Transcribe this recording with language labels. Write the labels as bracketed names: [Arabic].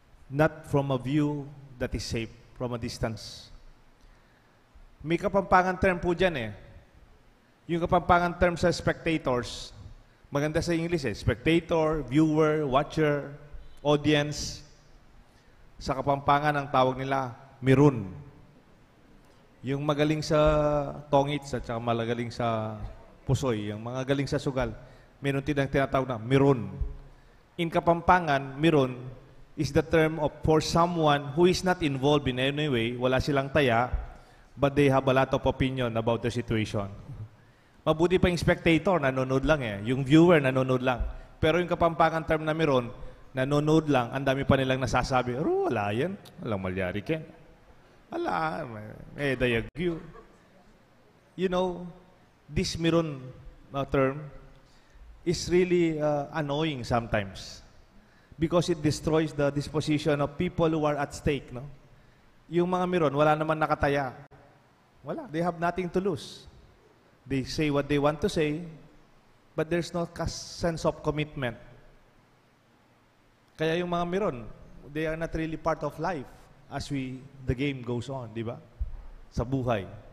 [English] Not from a view that is safe, from a distance. [Filipino] May Kapampangan term po dyan eh. Yung Kapampangan term sa spectators, maganda sa English eh. [English] Spectator, viewer, watcher, audience. [Filipino] Sa Kapampangan, ang tawag nila, mirun. Yung magaling sa tongits at saka malagaling sa pusoy, yung mga galing sa sugal, meron tinatawag na mirun. [English] In Kapampangan, mirun is the term of for someone who is not involved in any way, [Filipino] wala silang taya, [English] but they have a lot of opinion about the situation. [Filipino] Mabuti pa yung spectator, nanonood lang eh. Yung viewer, nanonood lang. Pero yung Kapampangan term na meron, nanonood lang, ang dami pa nilang nasasabi, wala yan, walang malyari ka. Wala, dayagyo. [English] You know, this meron term is really annoying sometimes because it destroys the disposition of people who are at stake, no? [Filipino] Yung mga meron, wala naman nakataya. [English] Wala, they have nothing to lose. They say what they want to say, but there's no sense of commitment. [Filipino] Kaya yung mga meron, [English] they are not really part of life as the game goes on, [Filipino] di ba? Sa buhay.